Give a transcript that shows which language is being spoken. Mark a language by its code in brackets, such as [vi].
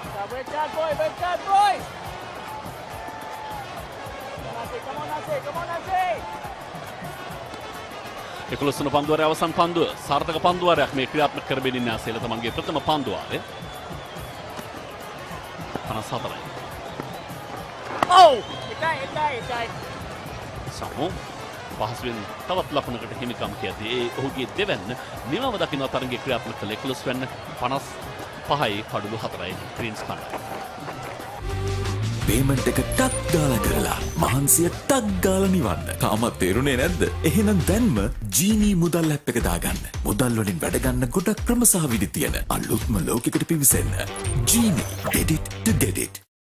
[en] Break that boy, break that boy. Come on, Nase, come on, Nase. [si] 11 වන පන්දුවාරයේ අවසන් පන්දුව සාර්ථක පන්දුවාරයක් මේ ක්‍රියාත්මක කරගෙන ඉන්න ආසෙල තමන්ගේ ප්‍රථම පන්දුවාරය 54යි. Oh! එකයි. සමු පහසුවෙන් තවත් ලකුණකට හිමිකම් කියදී ඒ ඔහුගේ දෙවැන්න නිමව දකින්න තරඟයේ ක්‍රියාත්මක කළ 11 වෙන්න 55යි කඩලු 4යි ග්‍රීන්ස් කණ්ඩායම. පේමන්ට් එක ටක් ගාලා කරලා මහන්සිය ටක් ගාලා නිවන්න. තාමත් තේරුනේ නැද්ද? එහෙනම් දැන්ම ජීනී මුදල් ඇප් එක දාගන්න. මුදල් වලින් වැඩ ගන්න ගොඩක් ක්‍රම සහ විදි තියෙන අලුත්ම ලෝකයකට පිවිසෙන්න. [en] ජීනී get it to get it.